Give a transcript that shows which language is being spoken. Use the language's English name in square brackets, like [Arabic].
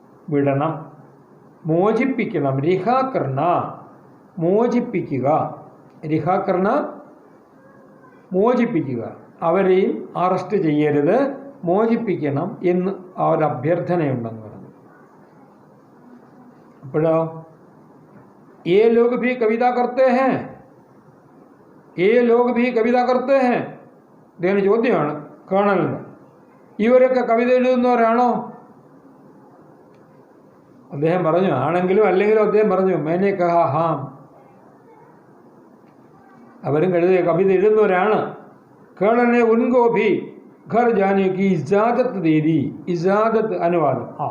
[Malayalam] വിടണം, മോചിപ്പിക്കണം. [Hindi] റിഹാ കർണ, [Malayalam] മോചിപ്പിക്കുക. [Hindi] റിഹാ കർണ, [Malayalam] മോചിപ്പിക്കുക. അവരെയും അറസ്റ്റ് ചെയ്യരുത്, മോചിപ്പിക്കണം എന്ന് ആ ഒരു അഭ്യർത്ഥനയുണ്ടെന്ന് പറഞ്ഞു. അപ്പോഴോ [Hindi] ये लोग भी कविता करते हैं, ये लोग भी कविता करते हैं. [Malayalam] ഇദ്ദേഹം ചോദ്യമാണ് കേണലിന്, ഇവരൊക്കെ കവിത എഴുതുന്നവരാണോ? അദ്ദേഹം പറഞ്ഞു ആണെങ്കിലും അല്ലെങ്കിലും അദ്ദേഹം പറഞ്ഞു [Hindi] മേനെ കഹാ ഹാം, [Malayalam] അവരും കവിത എഴുതുന്നവരാണ്. [Hindi] കേണലിനെ ഉൻകോ ഭി ഘർ ജാനെ കി ഇജാദത്ത് ദേദി, [Malayalam] ഇജാദത്ത് അനുവാദം.